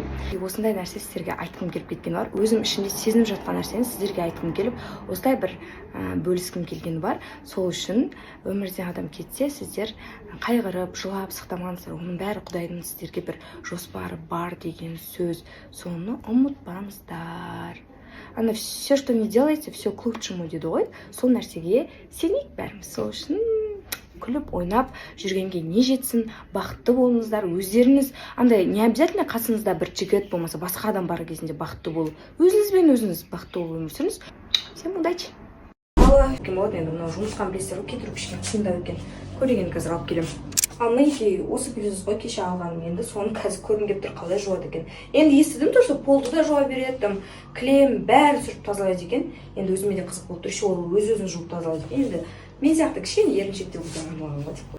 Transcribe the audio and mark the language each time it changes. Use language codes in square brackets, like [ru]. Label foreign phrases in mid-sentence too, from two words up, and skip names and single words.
[kk] Осындай нәрсе сіздерге айтқым келіп кеткені бар. Өзім ішімде сезініп жатқан нәрсені сіздерге айтқым келіп, осылай бір бөліскім келгені бар. Сол үшін өмірден адам кетсе, сіздер қайғырып, жылап, сықтамаңыздар. Оның бәрі Құдайдың сіздерге бір жоспары бар деген сөз. Соны ұмытпаңыздар. Ана [ru] все, что не делаете, все к лучшему [kk] дейді ғой. Сол нәрсеге сенейік бәріміз. Сол үшін күліп, ойнап жүргенге не жетсін, бақытты болыңыздар, өздеріңіз, андай [ru] не обязательно [kk] қасыңызда бір жігіт болмаса басқа адам бар кезінде бақытты болу. Өзіңізбен өзіңіз бақытты болып өмір сүріңіз. [ru] Всем удачи. [kk] Кім болады енді мынау жұмысқан білесіздер ғой, кетіріп кішкене қиындау екен. Көреген қазір алып келемін. Ал мінекей осы пылесос ғой кеше алғаным, енді соны қазір көргім келіп тұр қалай жуады екен. Енді естідім [ru] то, что [kk] полды да жуа береді, там клем бәрін сүріп тазалайды екен. Енді өзіме де қызық болып тұр, еще ол өз-өзін жуып тазалайды екен. Енді мен сияқты кішкене еріншектеу болған ғой деп.